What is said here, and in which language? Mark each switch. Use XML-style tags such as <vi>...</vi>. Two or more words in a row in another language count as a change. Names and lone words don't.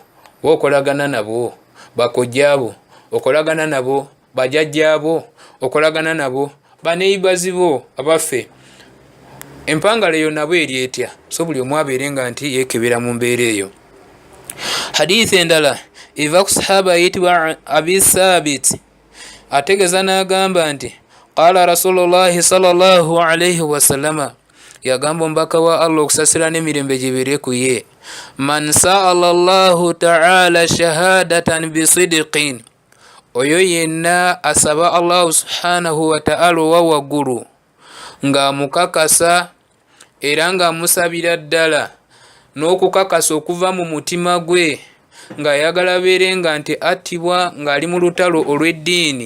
<lg>Okolagana nabo, bakojja abo okolagana nabo, bajjajja abo okolagana nabo, baneibazi bo abaffe. Empangala eyo nabo eri etya? So buli omu abeere nga nti yeekebera mu mbeera eyo. Hadithi endala eva ku sahaba ayitibwa Abi Sabit ategeeza n'agamba nti</lg> <ar>قال رسول الله صلى الله عليه وسلم,</ar> <lg>yagamba omubaka wa Allah okusasira n'emirembe gibeere ku ye,</lg> <ar>من سأل الله تعالى شهادة بصدق,</ar> <lg>oyo yenna asaba</lg> <ar>الله سبحانه وتعالى</ar> <lg>owa waggulu ng'amukakasa era ng'amusabira ddala n'okukakasa okuva mu mutima gwe ng'ayagala abeere nga nti attibwa ng'ali mu lutalo olw'eddiini.</lg>